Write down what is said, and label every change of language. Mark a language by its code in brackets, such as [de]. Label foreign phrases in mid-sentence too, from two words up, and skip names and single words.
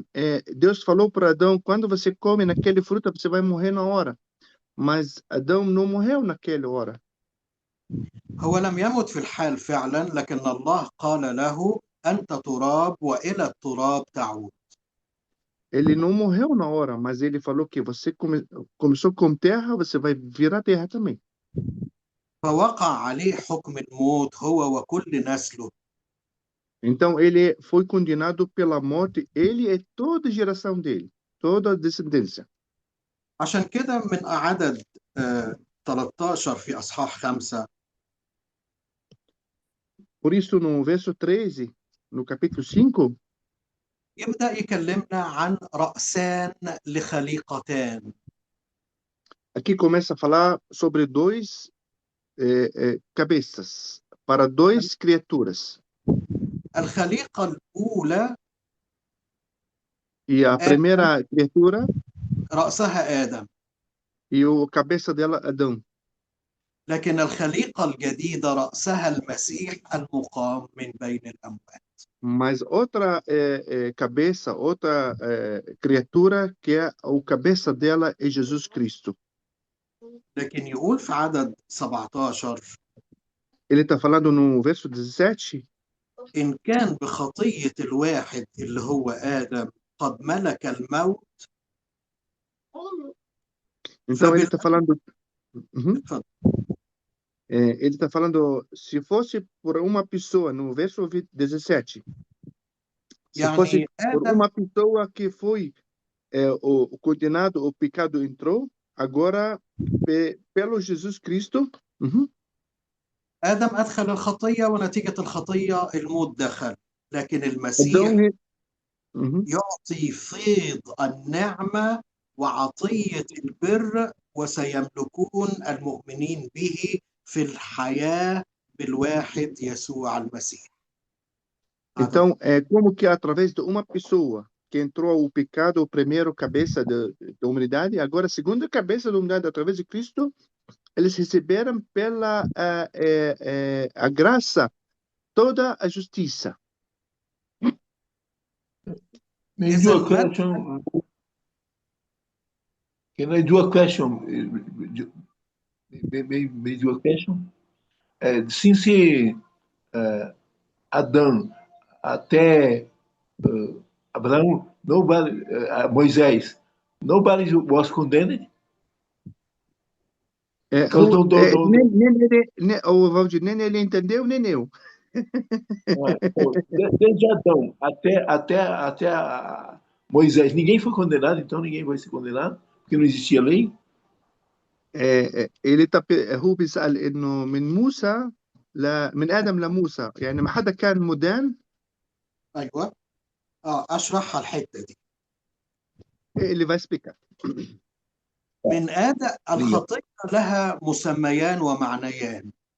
[pt] Deus falou para Adão, quando você come naquele fruta, você vai morrer na hora. Mas Adão não morreu naquela hora. [ar] هو لم يمت في الحال فعلا، لكن الله قال له أنت تراب وإلى التراب تعود. [pt] Ele não morreu na hora, mas ele falou que você começou com terra, você vai virar terra também. [ar] فوقع عليه حكم الموت هو وكل نسله. [pt] Então ele foi condenado pela morte, ele e toda a geração dele, toda a descendência. [ar] عشان كده من عدد 13 في أصحاح 5 [pt] Por isso, no verso 13, no capítulo 5, [ar] يبدأ يكلمنا عن رأسان لخليقتان. [pt] aqui começa a falar sobre dois cabeças, para duas criaturas. [ar] الخليقة الأولى [pt] E a primeira criatura [ar] رأسها آدم، [pt] e a cabeça dela, Adão. [ar] لكن الخليقة الجديدة رأسها المسيح المقام من بين الأموات. [pt] Mas outra cabeça, outra criatura, que é a cabeça dela é Jesus Cristo. [ar] لكن يقول في عدد 17 [pt] Ele está falando no verso 17, [ar] إن كان بخطية الواحد اللي هو آدم قد ملك الموت. [pt] então ele está falando... [ar] اتفضل. [pt] ele está falando, se fosse por uma pessoa, no verso 17, se fosse por uma pessoa que foi o condenado, o pecado entrou, agora, pelo Jesus Cristo, [ar] آدم أدخل الخطية ونتيجة الخطية الموت دخل، لكن المسيح يعطي فيض النعمة وعطية البر، وسيملكون المؤمنين به في الحياة بالواحد يسوع المسيح. [pt] Então, como que através de uma pessoa que entrou o pecado, o primeiro cabeça da humanidade, agora a segunda cabeça da humanidade, através de Cristo, eles receberam pela a graça toda a justiça. [en] May I do a question? Can I do a question? May do a question? Since Adão até Abraão, nobody, Moisés, nobody was condemned. [pt] Nem ele entendeu, nem eu. Desde Adão até Moisés, ninguém foi condenado, então ninguém vai ser condenado, porque não existia lei. [ar] ele هو بيسأل إنه من موسى من آدم لموسى يعني ما حدا كان مدان ايوه. اشرحها الحته دي. [pt] Ele vai explicar. [ar] من آدم الخطيه لها مسميان ومعنيان.